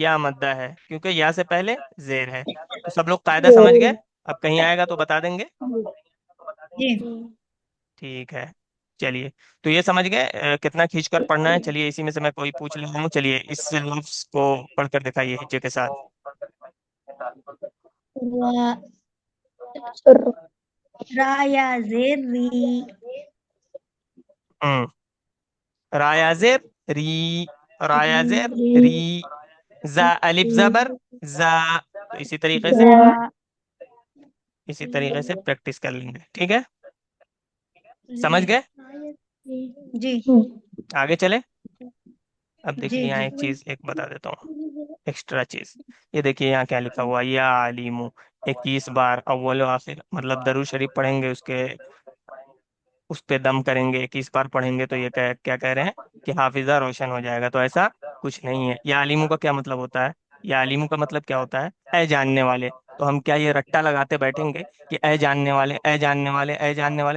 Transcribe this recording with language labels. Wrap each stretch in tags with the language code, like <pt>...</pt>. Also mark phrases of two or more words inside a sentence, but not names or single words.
<ur>یا مدہ ہے، کیونکہ یا سے پہلے زیر ہے۔ تو سب لوگ قاعدہ زیر سمجھ گئے؟ ہے، اب کہیں آئے گا تو بتا دیں گے، جی جی ٹھیک ہے؟ چلیے تو یہ سمجھ گئے کتنا کھینچ کر پڑھنا ہے۔ چلیے اسی میں سے میں کوئی پوچھ لیتا ہوں، چلیے اس لفظ کو پڑھ کر دکھائیے ہجے کے ساتھ۔ ر- را یا زیر ری، ہوں، رایا زیر ری، رایا زیر ری، زا الف زبر زا۔ تو زا، اسی طریقے سے پریکٹس کر لیں گے، ٹھیک ہے؟ سمجھ گئے؟ جی آگے چلے۔ اب جی دیکھیے یہاں جی، ایک چیز ایک بتا دیتا ہوں، ایکسٹرا چیز۔ یہ دیکھیے یہاں کیا لکھا ہوا، یا علیمو 21 بار اول و آخر، مطلب درود شریف پڑھیں گے اس پہ دم کریں گے، 21 بار پڑھیں گے تو یہ کیا کہہ رہے ہیں کہ حافظہ روشن ہو جائے گا، تو ایسا کچھ نہیں ہے۔ یا علیمو کا کیا مطلب ہوتا ہے؟ یا علیمو کا مطلب کیا ہوتا ہے؟ اے جاننے والے۔ تو ہم کیا یہ رٹا لگاتے بیٹھیں گے کہ اے جاننے والے، اے جاننے والے، اے جاننے والے؟</ur>